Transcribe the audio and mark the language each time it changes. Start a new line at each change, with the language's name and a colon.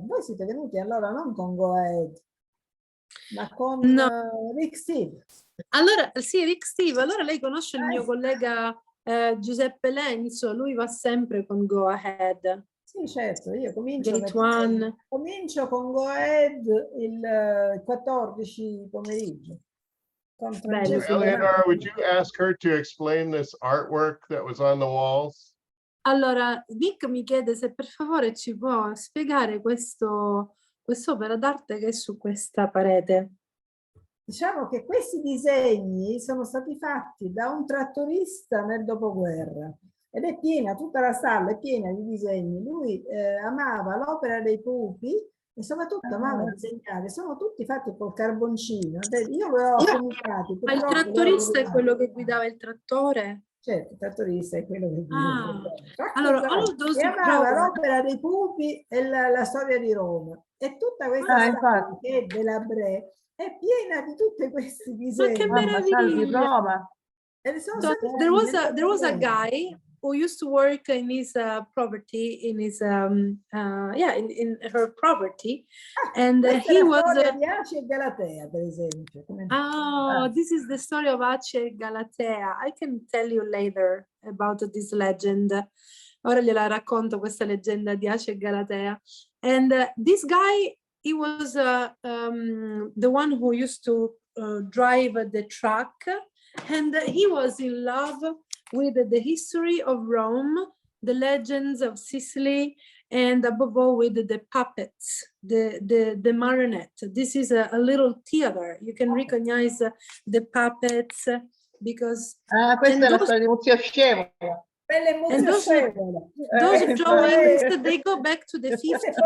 Italian: Voi siete venuti allora non con Go Ahead, ma con Rick Steve. Allora, sì, Rick Steve, allora lei conosce il mio collega Giuseppe Lenzo, lui va sempre con Go Ahead. Sì, certo, io comincio con Go Ahead il 14 pomeriggio.
English: Eleonora, would you ask her to explain this artwork that was on the walls?
Italian: Allora, Nick mi chiede se per favore ci può spiegare quest'opera d'arte che è su questa parete. Diciamo che questi disegni sono stati fatti da un trattorista nel dopoguerra ed è piena, tutta la sala è piena di disegni. Lui amava l'opera dei pupi e soprattutto amava disegnare. Sono tutti fatti col carboncino. Io li ho comunicati. Ma il trattorista è quello che guidava il trattore? Certo, il trattorista è quello che guidava. Allora, e amava l'opera dei pupi e la storia di Roma. E tutta questa sala che è della Bre è piena di tutti questi disegni. Ma che meraviglia!
English: So, there was a guy who used to work in his property, in his in her property, and he was
Italian: di Aci e Galatea, per esempio.
English: This is the story of Aci e Galatea. I can tell you later about this legend.
Italian: Ora gliela racconto questa leggenda di Aci e Galatea.
English: And this guy, he was the one who used to drive the truck, and he was in love with the history of Rome, the legends of Sicily, and above all with the puppets, the marionette. This is a little theater. You can recognize the puppets because...
Italian: questa è la storia di Muzio Scemo.
English: And those drawings, they go back to the 50s.